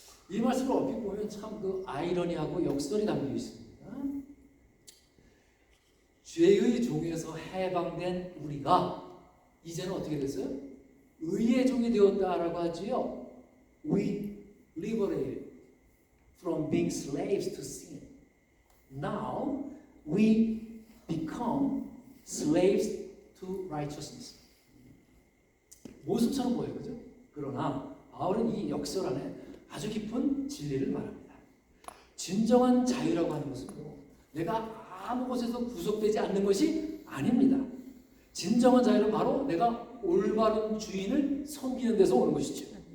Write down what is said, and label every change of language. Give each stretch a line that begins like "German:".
Korean: 이 말씀을 얼핏 보면 참 그 아이러니하고 역설이 담겨 있습니다. 죄의 종에서 해방된 우리가 이제는 어떻게 됐어요? 의의 종이 되었다라고 하지요.
English: We liberated from being slaves to sin. Now we become slaves to righteousness.
Korean: 모습처럼 보여요, 그죠? 그러나 바울은 이 역설 안에 아주 깊은 진리를 말합니다. 진정한 자유라고 하는 것은 내가 아무 곳에서 구속되지 않는 것이 아닙니다. 진정한 자유는 바로 내가 올바른 주인을 섬기는 데서 오는 것이죠.